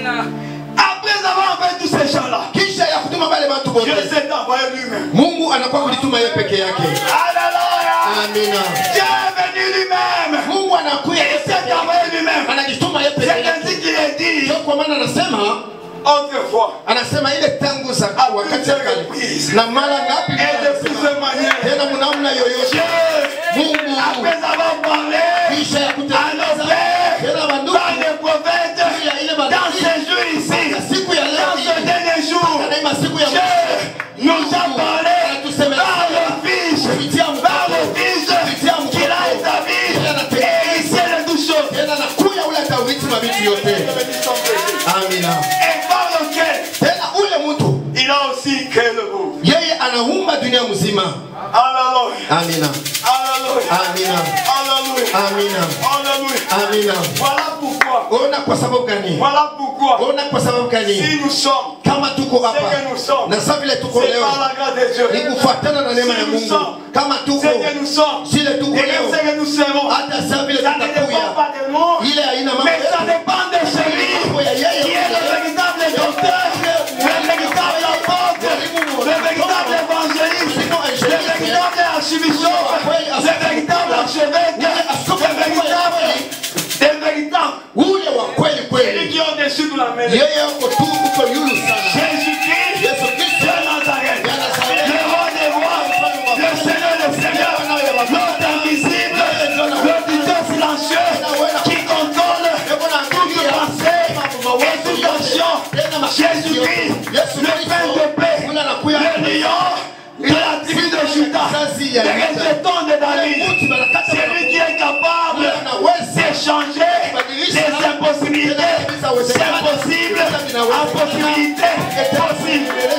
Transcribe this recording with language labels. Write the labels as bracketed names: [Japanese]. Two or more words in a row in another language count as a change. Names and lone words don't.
[French] Après avoir envoyé tous ces gens-là, Dieu s'est envoyé lui-même. Alléluia. Amina. Dieu est venu lui-même. Il s'est envoyé lui-même. C'est ainsi qu'il est dit. Autrefois, [Swahili] anasema ile tangu za wakati na mara ngapi [French] et de plusieurs manières, [Swahili] tena mnamna yoyote Mungu [French] après avoir parlé [Swahili] kisha ya [French] à nos pères par les prophètes dans ces jours ici, dans ce dernier jour, Dieu nous a parlé par le Fils qu'il a établi et ici les douze choses. Amina. Et par lequel [Swahili] tena ule mtu [French] il a aussi créé le monde. [Swahili] yeye anaumba dunia mzima. [French] Alléluia. Amina. Alléluia. Amina. Alléluia. Amina. Alléluia. Amina. Voilà pourquoi. [Swahili] Ona kwa sababu gani? [French] Voilà pourquoi. [Swahili] Ona kwa sababu gani? [French] Si nous sommes, [Swahili] Kama tuko hapa [French] c'est que nous sommes, [Swahili] na sasa vile tuko [French] c'est [Swahili] leo [French] par la grâce de Dieu. [Swahili] ni kufuatana na neema ya Mungu. Kama tuko [French] C'est que nous sommes, [Swahili] sile tuko [French] et [Swahili] leo [French] c'est que nous serons. [Swahili] hata sasa vile [French] Ça ne dépend [Swahili] tutakuya [French] pas de nous, [Swahili] ile haina mambo [French] mais ça dépend de celui qui est le véritable docteur, le véritable apôtre, le véritable évangéliste, le véritable archibishop, le véritable archevêque, le véritable, [Swahili] ule wa kweli [French] celui [Swahili] kweli [French] qui est au-dessus de la mêlée. [Swahili] yeye yuko tu uko yulu sana [French] Jésus-Christ, [Swahili] Yesu Kristo [French] de Nazareth, le roi des rois, le Seigneur des seigneurs, l'autre invisible, l'auditeur silencieux, qui contrôle toute pensée et toute action. Jésus-Christ, le pain de paix, le lion de la tribu de Judas, le rejeton de David, celui qui est capable d'échanger les impossibilités, c'est possible, impossibilité, possible.